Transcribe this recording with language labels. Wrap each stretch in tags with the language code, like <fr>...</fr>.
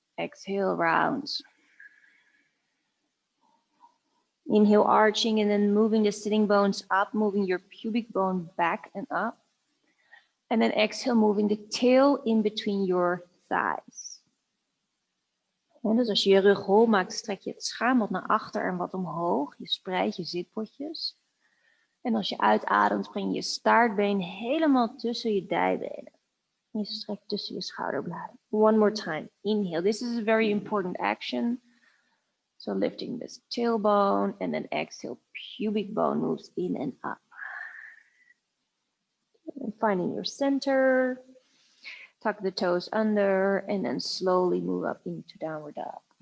<en>Exhale, round. Inhale, arching and then moving the sitting bones up, moving your pubic bone back and up. And then exhale, moving the tail in between your thighs.</en> <nl>En dus als je je rug hol maakt, strek je het schaam wat naar achter en wat omhoog. Je spreidt je zitpotjes. En als je uitademt, breng je staartbeen helemaal tussen je dijbenen. En je strekt tussen je schouderbladen.</nl> <en>One more time. Inhale. This is a very important action. So lifting this tailbone and then exhale, pubic bone moves in and up. And finding your center. Tuck the toes under and then slowly move up into downward dog.</en>